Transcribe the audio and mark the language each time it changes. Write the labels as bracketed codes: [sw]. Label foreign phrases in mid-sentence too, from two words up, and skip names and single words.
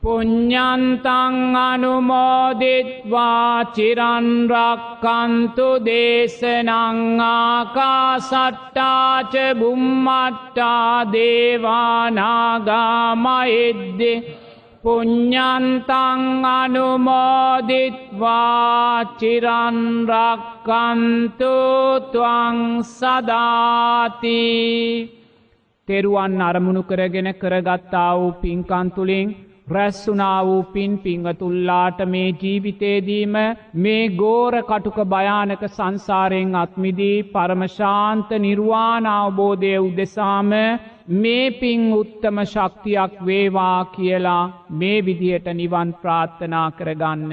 [pi] පුඤ්ඤන්තං අනුමෝදිත්වා චිරන් රක්칸තු දේශනං ආකාසට්ටා ච බුම්මට්ටා දේවානාගා මහිද්දේ පුඤ්ඤන්තං අනුමෝදිත්වා චිරන් රක්칸තු ත්වං සදාති. [si] තෙරුවන් අරමුණු කරගෙන කරගත්තා වූ පින්කම් තුලින් රැස්ුණා වූ පින් පින්වතුන්ලාට මේ ජීවිතේදීම මේ ගෝර කටුක භයානක සංසාරයෙන් අත්මිදී පරම ශාන්ත නිර්වාණ අවබෝධය උදෙසාම මේ පින් උත්තම ශක්තියක් වේවා කියලා මේ විදියට නිවන් ප්‍රාර්ථනා කරගන්න.